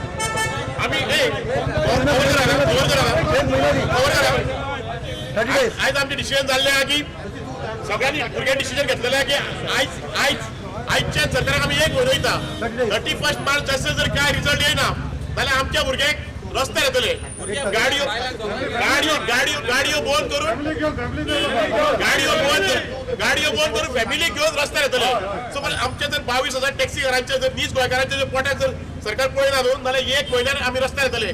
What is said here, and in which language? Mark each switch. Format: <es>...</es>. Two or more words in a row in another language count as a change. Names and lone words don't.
<kok>आज आमचे डिसिजन झाले आहे की सगळ्यांनी भुरग्यांनी डिसिजन घेतलेलं आहे की आजच्या सरकाराक आम्ही एक वयता 31 मार्च जसं जर काय रिझल्ट येईना जाल्यार आमच्या भुरग्यांक रस्त्यार येतले। गाडयो बंद करून फॅमिली घेऊन रस्त्यार येतले। सो पण आमच्या जर 22,000 टॅक्सीकारांचे जर 20 गोंयकारांचे जर पोटाक जर सरकार पळयना न्हू जाल्यार 1 म्हयन्यान आमी रस्त्यार येतले।</kok>